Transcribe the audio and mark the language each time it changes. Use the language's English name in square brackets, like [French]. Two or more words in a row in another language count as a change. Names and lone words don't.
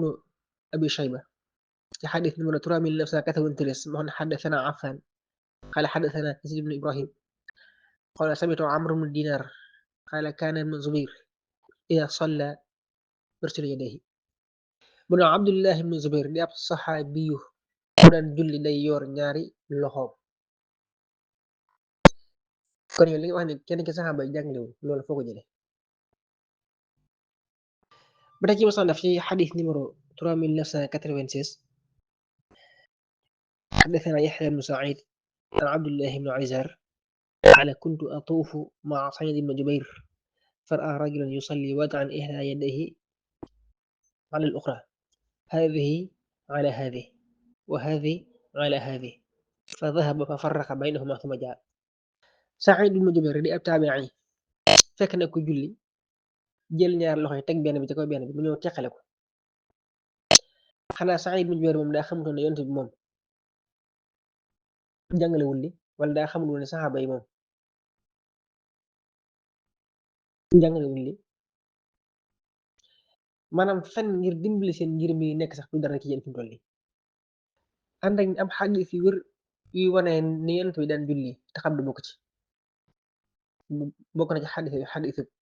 [Wolof] no Abi Shayba ci xadis numéro 3993 moo xam ne [Arabic] حدثنا عفان قال حدثنا يزيد بن إبراهيم قال سمعت عمرو بن دينار قال كان ابن الزبير إذا صلى يرسل يديه [Wolof] mu ne Abdullah ibn Zubayr di ab saxaabiyu mu daan julli day yor ñaari loxoom kon yow li nga wax ne kenn ci saxaaba yi jàngalewul loolu foo ko jëlee ba tey ci musannaf ci xadis numéro 3996 [Arabic] حدثنا يحيى بن سعيد عن عبد الله بن عزار قال كنت أطوف مع سعيد بن جبير فرأى رجلا يصلي وضعا إحدى يديه على الأخرى هذه على هذه وهذه على هذه فذهب ففرق بينهما ثم جاء سعيد بن جبير [Wolof] di ab taabi'i fekk na ko julli jël ñaar loxo yi teg benn bi ci kaw benn bi mu ñëw teqale ko xanaa Sa'id ibn Jubayr moom daa xamutoon ne yonent bi moom jàngalewul li wala daa xamul woon ne saxaaba yi moom jàngalewul li maanaam fen ngir dimbali seen ngir mi nekk sax du dara ci yéen fi mu toll nii ànd ak am xadis yu wér yuy wane ni yonent bi daan julli te xam du bokk ci bokk na ci xadis